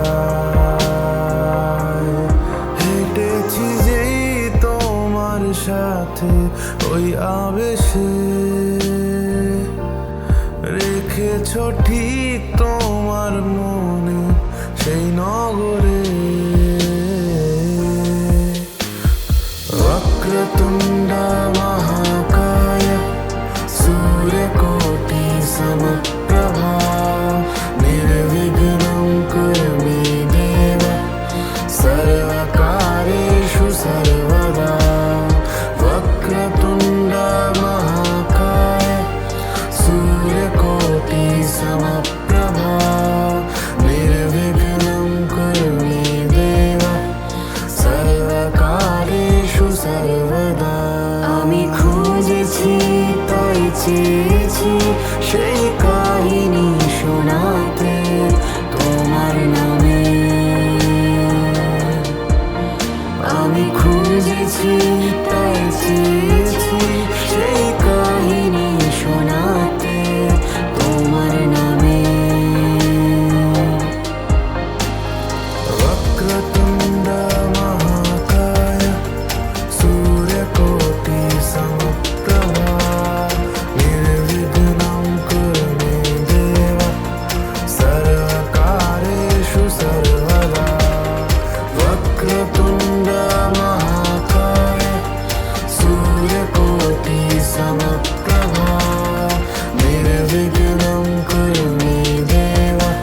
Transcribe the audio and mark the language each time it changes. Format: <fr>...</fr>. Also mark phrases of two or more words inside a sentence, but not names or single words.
<bn>যায় হেঁটেছি যেই তোমার সাথে ওই আবেশে রেখেছ ঠিক তোমার মনে সেই নগরে</bn> <sa>वक्रतुण्ड महाकाय सूर्यकोटि समप्रभा निर्विघ्नं कुरु मे देव सर्वकार्येषु सर्वदा वक्रतुण्ड महाकाय सूर्यकोटि समप्रभा निर्विघ्नं कुरु मे देव सर्वकार्येषु सर्वदा</sa> <bn>আমি খুঁজেছি তাই চেয়েছি সেই কাহিনী শোনাতে তোমার নামে আমি খুঁজেছি তাই চেয়েছি সেই কাহিনী শোনাতে তোমার নামে</bn> <sa>वक्रतुण्ड महाकाय सूर्यकोटि समप्रभा निर्विघ्नं कुरु मे देव सर्वकार्येषु सर्वदा वक्रतुण्ड महाकाय सूर्यकोटि समप्रभा निर्विघ्नं कुरु मे देव</sa>